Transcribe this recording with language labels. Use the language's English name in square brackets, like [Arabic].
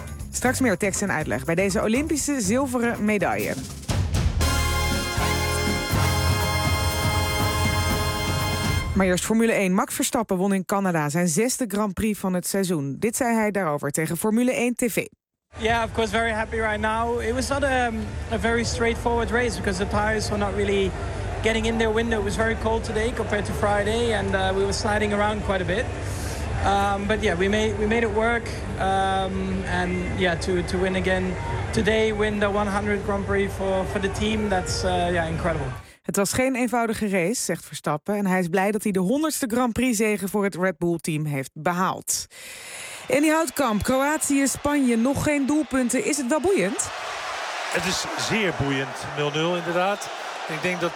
[Dutch] Straks meer tekst en uitleg bij deze Olympische zilveren medaille. Maar eerst Formule 1. Max Verstappen won in Canada zijn zesde Grand Prix van het seizoen. Dit zei hij daarover tegen Formule 1 TV. [English] Yeah, of course, very happy right now. It was not a very straightforward race because the tires were not really getting in their window. It was very cold today compared to Friday and we were sliding around quite a bit. But yeah, we made it work. And yeah, to win again today, win the 100th Grand Prix for the team. That's yeah, incredible. [Dutch] Het was geen eenvoudige race, zegt Verstappen. En hij is blij dat hij de 100ste Grand Prix-zege voor het Red Bull-team heeft behaald. En die Houtkamp, Kroatië, Spanje, nog geen doelpunten. Is het wel boeiend? Het is zeer boeiend. 0-0 inderdaad. Ik denk dat...